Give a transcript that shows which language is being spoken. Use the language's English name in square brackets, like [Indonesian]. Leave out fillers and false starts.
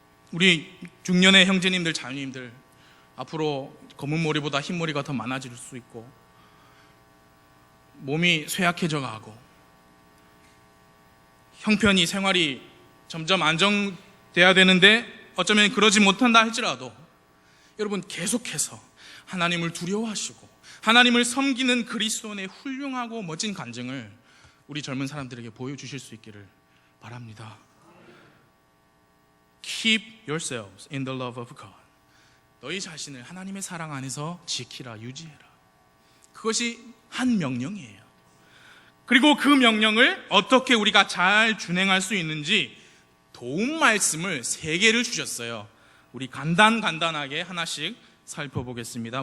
[Korean] 우리 중년의 형제님들, 자녀님들, 앞으로 검은 머리보다 흰 머리가 더 많아질 수 있고 몸이 쇠약해져 가고 형편이, 생활이 점점 안정돼야 되는데 어쩌면 그러지 못한다 할지라도 여러분 계속해서 하나님을 두려워하시고 하나님을 섬기는 그리스도인의 훌륭하고 멋진 간증을 우리 젊은 사람들에게 보여주실 수 있기를 바랍니다. [English] Keep yourselves in the love of God. [Korean] 너희 자신을 하나님의 사랑 안에서 지키라, 유지해라. 그것이 한 명령이에요. 그리고 그 명령을 어떻게 우리가 잘 준행할 수 있는지 도움 말씀을 3개를 주셨어요. 우리 간단하게 하나씩 살펴보겠습니다.